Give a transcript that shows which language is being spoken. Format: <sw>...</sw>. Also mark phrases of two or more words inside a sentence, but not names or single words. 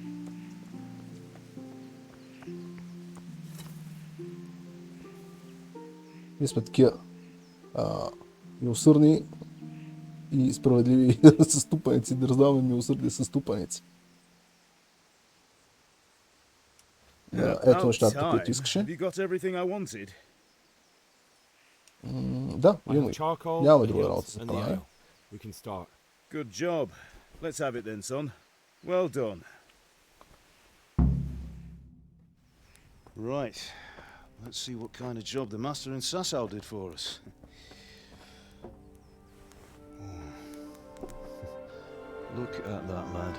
<bg>Ние сме такива милосърдни и справедливи съступаници, да раздаваме милосърдие съступаници. Ето нещата, които искаше. Да, имаме. Нямаме друга работа за правене.</bg> <en>Good job. Let's have it then, son. Well done. Right. Let's see what kind of job the master in Sasau did for us. Look at that, lad.</en>